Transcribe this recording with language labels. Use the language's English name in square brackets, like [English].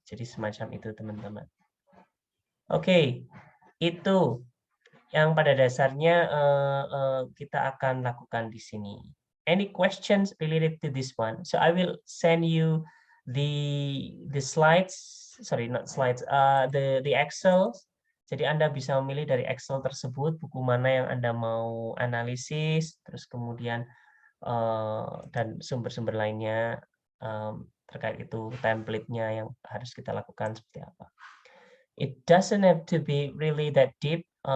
[Indonesian] Jadi semacam itu, teman-teman. Oke, itu yang pada dasarnya kita akan lakukan di sini. [English] Any questions related to this one? So I will send you the slides, sorry not slides, the Excel. [Indonesian] Jadi Anda bisa memilih dari Excel tersebut buku mana yang Anda mau analisis, terus kemudian dan sumber-sumber lainnya terkait itu, template-nya yang harus kita lakukan seperti apa. [English] It doesn't have to be really that deep.